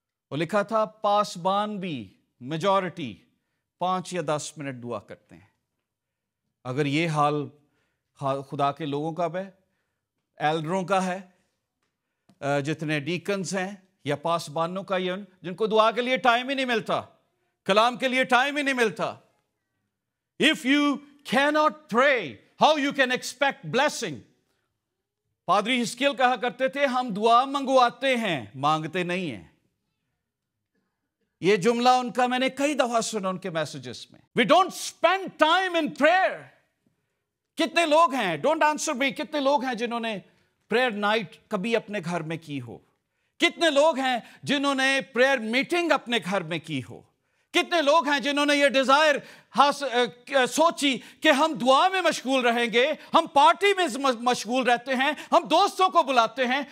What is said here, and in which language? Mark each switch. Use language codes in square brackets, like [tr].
[ur] اور لکھا تھا پاسبان بھی میجورٹی 5 یا 10 منٹ دعا کرتے ہیں. اگر یہ حال خدا کے لوگوں کا ہے، ایلڈروں کا ہے، جتنے ڈیکنز ہیں یا پاسبانوں کا، یہ جن کو دعا کے لیے ٹائم ہی نہیں ملتا، کلام کے لیے ٹائم ہی نہیں ملتا. [en] If you cannot pray, how you can expect blessing? [ur] پادری حزقیل کہا کرتے تھے ہم دعا منگواتے ہیں، مانگتے نہیں ہیں. یہ جملہ ان کا میں نے کئی دفعہ سنا ان کے میسیجز میں. [en] We don't spend time in prayer. [ur] کتنے لوگ ہیں، [en] don't answer me, [ur] کتنے لوگ ہیں جنہوں نے پریئر نائٹ کبھی اپنے گھر میں کی ہو؟ کتنے لوگ ہیں جنہوں نے پریئر میٹنگ اپنے گھر میں کی ہو؟ کتنے لوگ ہیں جنہوں نے یہ ڈیزائر سوچی کہ ہم دعا میں مشغول رہیں گے، ہم پارٹی میں مشغول رہتے ہیں، ہم دوستوں کو بلاتے ہیں.